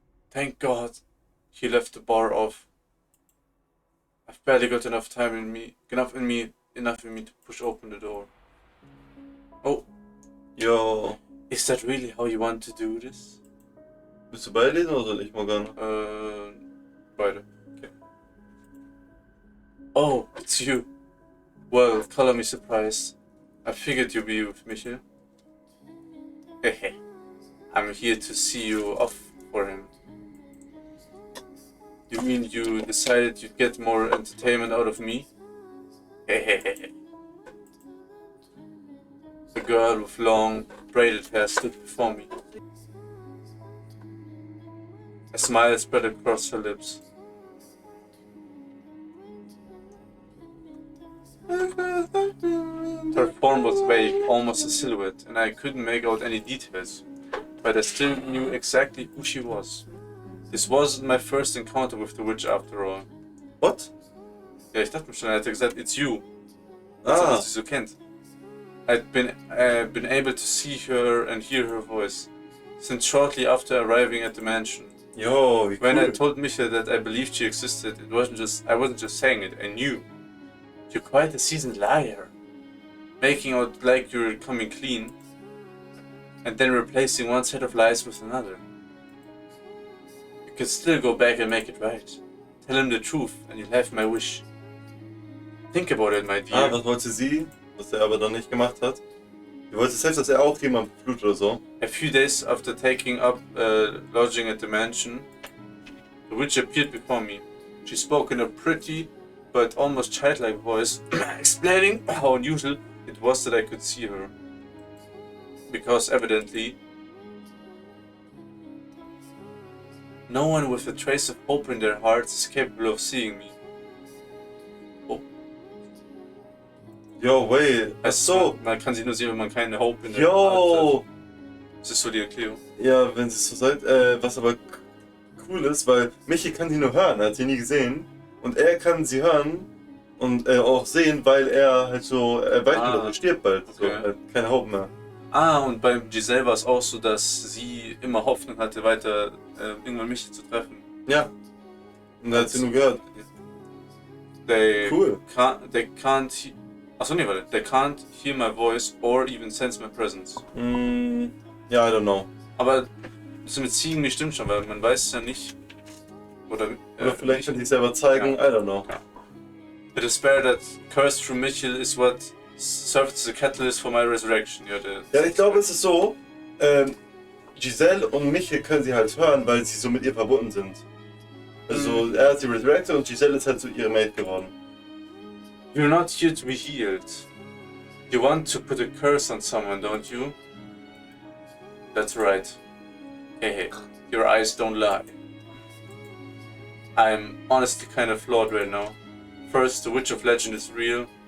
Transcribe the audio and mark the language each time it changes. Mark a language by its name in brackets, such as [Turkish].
[English] Thank God he left the bar off. I've barely got enough in me to push open the door. Oh, Yo. is that really how you want to do this? [German] Willst du beilesen oder soll ich, Morgana? Beide. Okay. [English] Oh, it's you. Well, color me surprised. I figured you'd be with Michel. Hehe. I'm here to see you off for him. You mean you decided you'd get more entertainment out of me? Hehehe. The girl with long, braided hair stood before me. A smile spread across her lips. Her form was vague, almost a silhouette, and I couldn't make out any details, but I still knew exactly who she was. This wasn't my first encounter with the witch after all. What? [German] Ja, ich dachte mir schon, er hätte gesagt, [English] it's you. [German] Ah. Was sie so kennt. [English] I'd been able to see her and hear her voice, since shortly after arriving at the mansion. [German] Yo, wie cool. [English] When I told Michael that I believed she existed, I wasn't just saying it, I knew. You're quite a seasoned liar. Making out like you're coming clean, and then replacing one set of lies with another. You can still go back and make it right. Tell him the truth, and you'll have my wish. Think about it, my dear. [German] Was wollte sie, was er aber dann nicht gemacht hat? Sie wollte selbst, dass er auch jemand blut oder so. [English] A few days after taking up lodging at the mansion, the witch appeared before me. She spoke in a pretty but almost childlike voice, explaining how unusual it was that I could see her. Because evidently, no one with a trace of hope in their hearts is capable of seeing me. Oh. Yo, wait, [German] ach so. Man kann sie nur sehen, wenn man keine Hope in der Heart Yo! hat. Das ist so die Erklärung. Ja, wenn sie es so sagt, was aber cool ist, weil Michi kann sie nur hören, er hat sie nie gesehen. Und er kann sie hören und auch sehen, weil er halt so, er weiß nur, dass er stirbt bald. Okay. So, er hat keine Hoffnung mehr. Ah, und bei Giselle war es auch so, dass sie immer Hoffnung hatte, weiter irgendwann mich zu treffen. Ja. Und da hat sie nur gehört. Cool. [English] They can't. [German] Achso, nee, warte. [English] They can't hear my voice or even sense my presence. Ja, I don't know. [German] Aber das mit Ziegen nicht stimmt schon, weil man weiß es ja nicht. Oder vielleicht kann sie es selber zeigen, ja. [English] I don't know. [German] Ja. [English] The despair that cursed through Michel is what served as a catalyst for my resurrection. [German] Ja, ich glaube, es ist so, Giselle und Michel können sie halt hören, weil sie so mit ihr verbunden sind. Also er hat sie resurrected und Giselle ist halt so ihre Mate geworden. [English] You're not here to be healed. You want to put a curse on someone, don't you? That's right. Hey, your eyes don't lie. I'm honestly kind of flawed right now. First, the Witch of Legend is real,